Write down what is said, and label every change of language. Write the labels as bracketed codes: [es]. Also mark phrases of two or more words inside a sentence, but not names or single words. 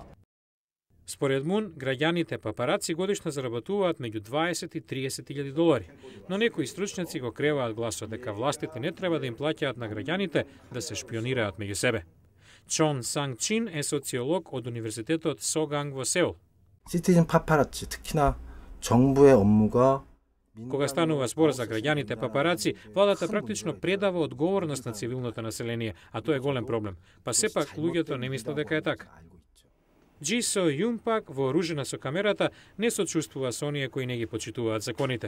[mk] Според Мун, граѓаните папараци годишно заработуваат меѓу 20 и 30 илјади долари, но некои стручњаци го креваат гласот дека властите не треба да им плаќаат на граѓаните да се шпионираат меѓу себе. Чон Санг Чин е социолог од Универзитетот Соганг во Сеул. [ko] 시티즌 파파라치, 특히나 정부의 업무가 [mk] Кога станува збор за граѓаните папараци, владата практично предава одговорност на цивилното население, а тоа е голем проблем. Па сепак луѓето не мислат дека е така. Джи Со Јун пак, вооружена со камерата, не сочувствува со оние кои не ги почитуваат законите.